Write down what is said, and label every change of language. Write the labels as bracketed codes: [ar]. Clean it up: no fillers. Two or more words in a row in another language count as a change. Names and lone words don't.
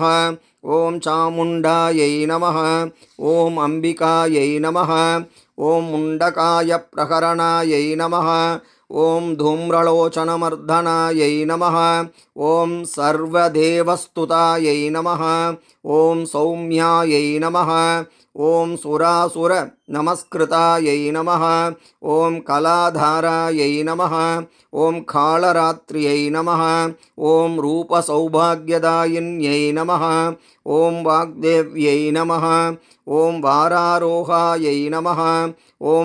[sa] ॐ चामुण्डायै नमः। ॐ अम्बिकायै नमः. ॐ मुण्डकाय प्रहरणायै नमः. ॐ धूम्रलोचनमर्दनायै नमः. ॐ सर्वदेवस्तुतायै नमः. ॐ सौम्यायै नमः. ॐ सुरासुर नमस्कृतायै नमः ॐ कलाधारायै नमः ॐ कालरात्र्यै नमः ॐ रूपसौभाग्यदायिन्यै नमः ॐ वाग्देव्यै नमः ॐ वारारोहायै नमः ॐ